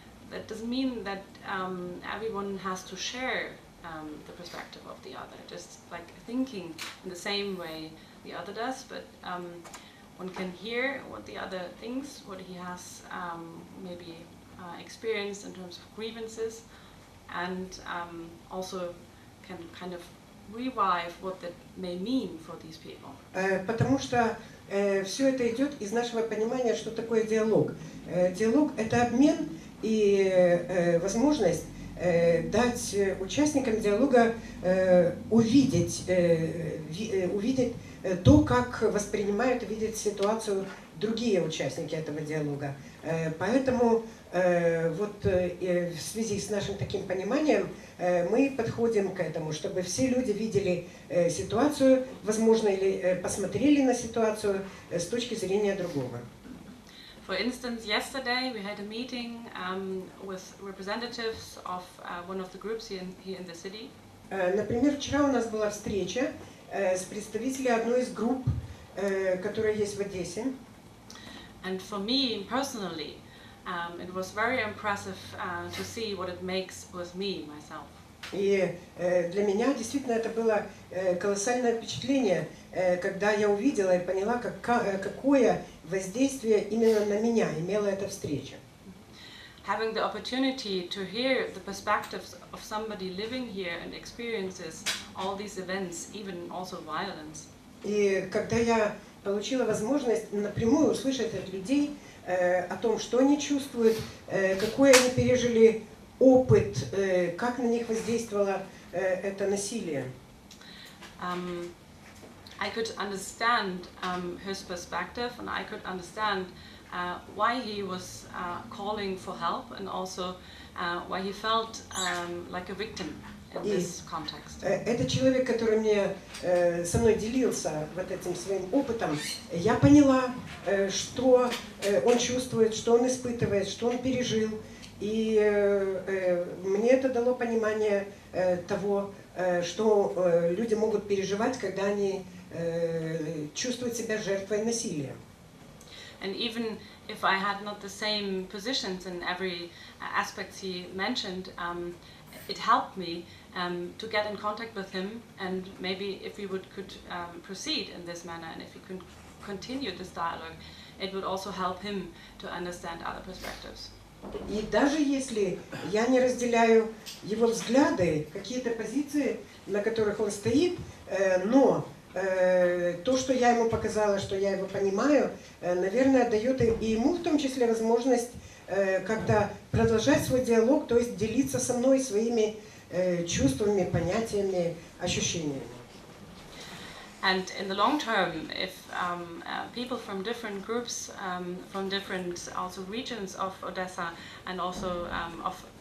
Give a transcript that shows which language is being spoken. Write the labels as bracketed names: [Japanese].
[English] That doesn't mean that everyone has to share the perspective of the other, just like thinking in the same way the other does, but one can hear what the other thinks, what he has maybe experienced in terms of grievances, and also can kind of revive what that may mean for these people. [Russian] Потому что все это идет из нашего понимания, что такое диалог. Диалог – это обмен и возможность дать участникам диалога увидеть то, как воспринимают и видят ситуацию другие участники этого диалога. Поэтому вот в связи с нашим таким пониманием мы подходим к этому, чтобы все люди видели ситуацию, возможно, или посмотрели на ситуацию с точки зрения другого. [English] For instance, yesterday we had a meeting with representatives of one of the groups here in the city. [Russian] Например, вчера у нас была встреча с представителями одной из групп, которая есть в Одессе. [English] And for me personally, it was very impressive to see what it makes with me myself. [Russian] И для меня действительно это было колоссальное впечатление, когда я увидела и поняла, какое воздействие именно на меня имела эта встреча. [English] Having the opportunity to hear the perspectives of somebody living here and experiences all these events, even also violence. [Russian] И когда я получила возможность напрямую услышать от людей о том, что они чувствуют, какой они пережили опыт, как на них воздействовало это насилие. [English] I could understand his perspective, and I could understand why he was calling for help, and also why he felt like a victim in this context. [Russian] Этот человек, который со мной делился вот этим своим опытом, я поняла, что он чувствует, что он испытывает, что он пережил, и мне это дало понимание того, что люди могут переживать, когда они чувствуют себя жертвой насилия. [English] And even if I had not the same positions in every aspect he mentioned, it helped me to get in contact with him, and maybe if we could proceed in this manner, and if we could continue this dialogue, it would also help him to understand other perspectives. [Russian] И даже если я не разделяю его взгляды, какие-то позиции, на которых он стоит, но то, что я ему показала, что я его понимаю, наверное, дает и ему в том числе возможность как-то продолжать свой диалог, то есть делиться со мной своими чувствами, понятиями, ощущениями. [English] And in the long term, if people from different groups, from different also regions of Odessa, and also of